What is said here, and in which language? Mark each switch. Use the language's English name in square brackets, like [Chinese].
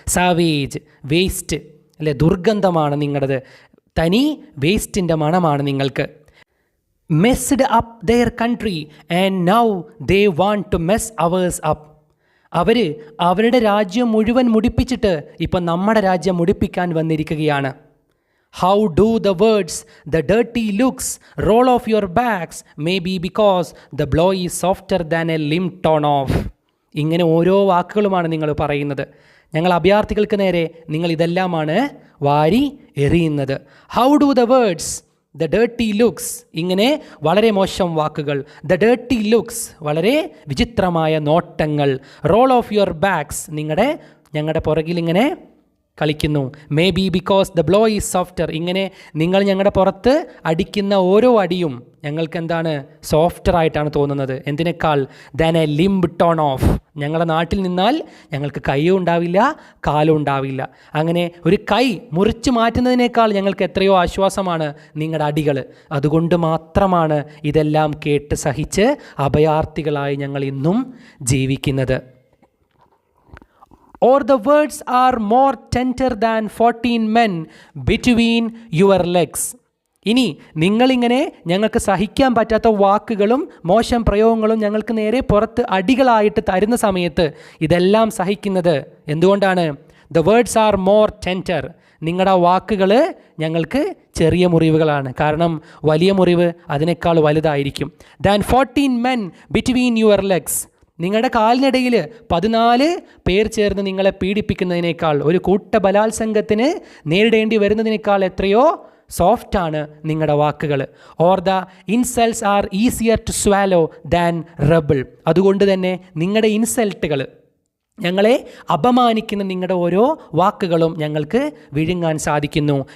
[Malayalam] Savage, waste അല്ലെ, ദുർഗന്ധമാണ് നിങ്ങളത്. തനി വേസ്റ്റിൻ്റെ മണമാണ് നിങ്ങൾക്ക്. [English] Messed up their country and now they want to mess ours up. [Malayalam] അവരുടെ രാജ്യം മുഴുവൻ മുടിപ്പിച്ചിട്ട് ഇപ്പം നമ്മുടെ രാജ്യം മുടിപ്പിക്കാൻ വന്നിരിക്കുകയാണ്. [English] How do the words, the dirty looks, roll off your backs, maybe because the blow is softer than a limb torn off. [Malayalam] ഇങ്ങനെ ഓരോ വാക്കുകളുമാണ് നിങ്ങൾ പറയുന്നത്. ഞങ്ങൾ അഭയാർത്ഥികൾക്ക് നേരെ നിങ്ങൾ ഇതെല്ലാമാണ് വാരി എറിയുന്നത്. [English] How do the words, the dirty looks, [Malayalam] ഇങ്ങനെ വളരെ മോശം വാക്കുകൾ. [English] The dirty looks, [Malayalam] വളരെ വിചിത്രമായ നോട്ടങ്ങൾ. [English] Roll off your backs, [Malayalam] ഞങ്ങളുടെ പുറകിൽ ഇങ്ങനെ കളിക്കുന്നു. [English] Maybe because the blow is softer. [Malayalam] ഇങ്ങനെ നിങ്ങൾ ഞങ്ങളുടെ പുറത്ത് അടിക്കുന്ന ഓരോ അടിയും ഞങ്ങൾക്ക് എന്താണ് സോഫ്റ്റർ ആയിട്ടാണ് തോന്നുന്നത്. എന്തിനേക്കാൾ [English] Than a limb torn off. [Malayalam] ഞങ്ങളുടെ നാട്ടിൽ നിന്നാൽ ഞങ്ങൾക്ക് കൈയും ഉണ്ടാവില്ല കാലും ഉണ്ടാവില്ല. അങ്ങനെ ഒരു കൈ മുറിച്ച് മാറ്റുന്നതിനേക്കാൾ ഞങ്ങൾക്ക് എത്രയോ ആശ്വാസമാണ് നിങ്ങളുടെ അടികൾ. അതുകൊണ്ട് മാത്രമാണ് ഇതെല്ലാം കേട്ട് സഹിച്ച് അഭയാർത്ഥികളായി ഞങ്ങൾ ഇന്നും ജീവിക്കുന്നത്. [English] Or the words are more tender than 14 men between your legs. [Malayalam] ഇനി നിങ്ങളിങ്ങനെ ഞങ്ങൾക്ക് സഹിക്കാൻ പറ്റാത്ത വാക്കുകളും മോശം പ്രയോഗങ്ങളും ഞങ്ങൾക്ക് നേരെ പുറത്ത് അടികളായിട്ട് തരുന്ന സമയത്ത് ഇതെല്ലാം സഹിക്കുന്നത് എന്തുകൊണ്ടാണ്? [English] The words are more tender. [Malayalam] നിങ്ങളുടെ വാക്കുകൾ ഞങ്ങൾക്ക് ചെറിയ മുറിവുകളാണ്. കാരണം വലിയ മുറിവ് അതിനേക്കാൾ വലുതായിരിക്കും. [English] Than 14 men between your legs. [Malayalam] നിങ്ങളുടെ കാലിനിടയിൽ 14 പേർ ചേർന്ന് നിങ്ങളെ പീഡിപ്പിക്കുന്നതിനേക്കാൾ, ഒരു കൂട്ട ബലാത്സംഗത്തിന് നേരിടേണ്ടി വരുന്നതിനേക്കാൾ എത്രയോ സോഫ്റ്റാണ് നിങ്ങളുടെ വാക്കുകൾ. [English] Or the insults are easier to swallow than rubble. [Malayalam] അതുകൊണ്ട് തന്നെ നിങ്ങളുടെ ഇൻസൾട്ടുകൾ, ഞങ്ങളെ അപമാനിക്കുന്ന നിങ്ങളുടെ ഓരോ വാക്കുകളും ഞങ്ങൾക്ക് വിഴുങ്ങാൻ സാധിക്കുന്നു.